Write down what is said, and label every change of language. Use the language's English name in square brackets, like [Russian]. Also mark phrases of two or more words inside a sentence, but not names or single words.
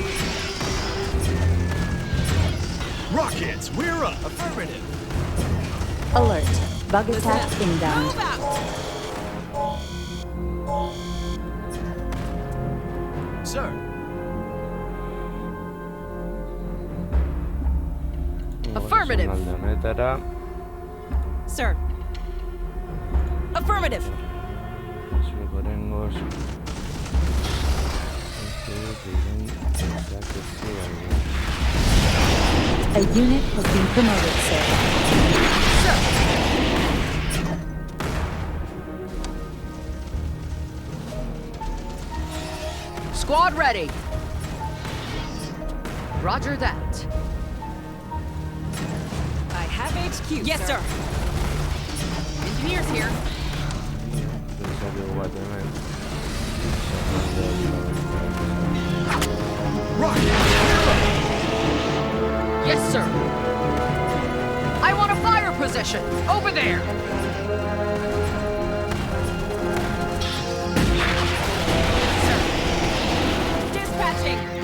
[English] Rockets, we're up. Affirmative. Alert. Bug attack inbound. Move out! Sir, Affirmative. [Basque] Alde honetara. [English] Sir. Affirmative. [Basque] Zuek oraingoz. Uste dut egin dezakezue. [English] A unit has been promoted, sir. Squad ready. Roger that. I have HQ. Yes, sir. Engineers here. [Basque] Pensar dugu bat hemen. [English] rockets, we're up. Yes, sir. I want a fire position. Over there. Dispatching.